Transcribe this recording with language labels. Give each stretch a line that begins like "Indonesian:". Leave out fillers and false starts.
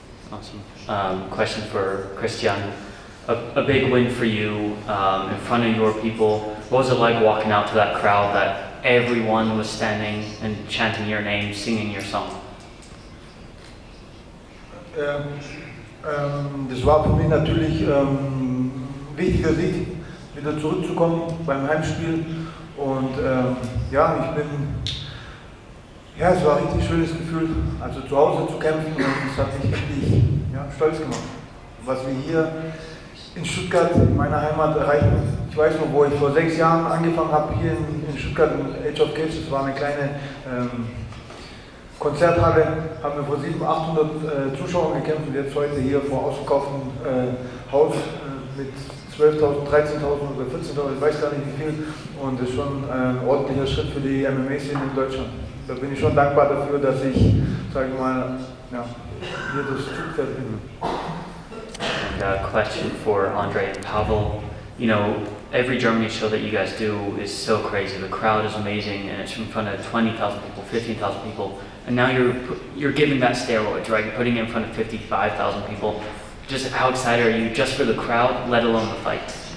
English: Awesome. Question for Christian. A big win for you in front of your people. What was it like walking out to that crowd that everyone was standing and chanting your name, singing your song?
German: Das war für mich natürlich ein wichtiger Sieg, wieder zurückzukommen beim Heimspiel. Und ja, es war ein richtig schönes Gefühl, also zu Hause zu kämpfen, und es hat mich wirklich stolz gemacht. Was wir hier in Stuttgart, in meiner Heimat, erreichen. Ich weiß noch, wo ich vor 6 Jahren angefangen habe, hier in Stuttgart, in Age of Cage, das war eine kleine Konzerthalle, haben wir vor 700, 800 Zuschauern gekämpft, und jetzt heute hier vor ausverkauftem Haus mit 12.000, 13.000 oder 14.000, ich weiß gar nicht wie viel, und das ist schon ein ordentlicher Schritt für die MMA-Szene in Deutschland. Da bin ich schon dankbar dafür, dass ich, sage ich mal, hier das Zugpferd bin.
English: And a question for Andre and Pavel. You know, every Germany show that you guys do is so crazy. The crowd is amazing, and it's in front of 20,000 people, 15,000 people. And now you're giving that steroids, right? You're putting it in front of 55,000 people. Just how excited are you just for the crowd, let alone the fight?